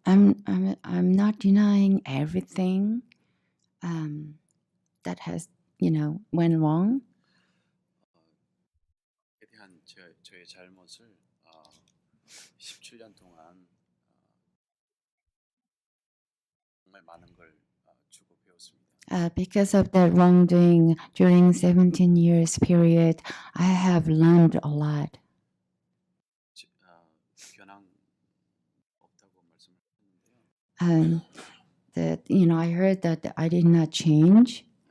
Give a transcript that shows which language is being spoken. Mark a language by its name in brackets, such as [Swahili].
[English] I'm not denying everything that has, went wrong. [Korean] 에 대한 저의 잘못을 17년 동안 정말 많은 걸 주고 배웠습니다. [English] Because of the wrongdoing during 17 years period, I have learned a lot. [Korean] 변함 없다고 말씀하셨는데요. [English] That I heard that I did not change.